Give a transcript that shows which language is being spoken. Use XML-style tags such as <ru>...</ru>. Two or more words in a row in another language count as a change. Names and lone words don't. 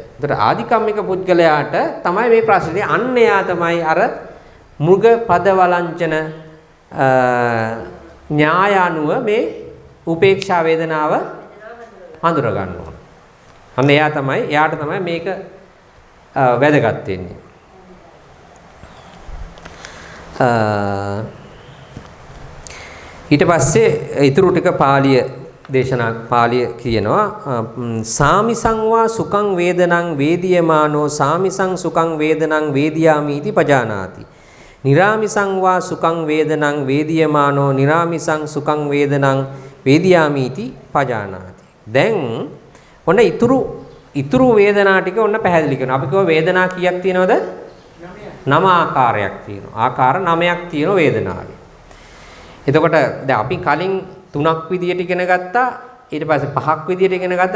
<si>ඒතර ආදිකම්මික පුද්ගලයාට තමයි මේ ප්‍රශ්නේ. අන්න එයා තමයි අර මෘග පද වලංචන න්‍යාය අනුව මේ උපේක්ෂා වේදනාව හඳුර ගන්න ඕන. අන්න එයාට තමයි මේක වැදගත් වෙන්නේ. ඊට පස්සේ ඊතුරු ටික පාලිය කියනවා</si> <pi>සාමිසං වා සුඛං වේදනං වේදියමානෝ සාමිසං සුඛං වේදනං වේදියාමි इति පජානාති. නිරාමිසං වා සුඛං වේදනං වේදියමානෝ නිරාමිසං සුඛං වේදනං වේදියාමි इति පජානාති.</pi> <si>දැන් ඔන්න ඊතුරු වේදනා ටික ඔන්න පැහැදිලි කරනවා. අපි කියව වේදනා කීයක් තියෙනවද? 9 ආකාරයක් තියෙනවා. ආකාර 9ක් තියෙනවා වේදනාවේ. එතකොට දැන් අපි කලින් 3ක් විදියට ඉගෙන ගත්තා. ඊට පස්සේ 5ක් විදියට ඉගෙන ගත්තා.</si>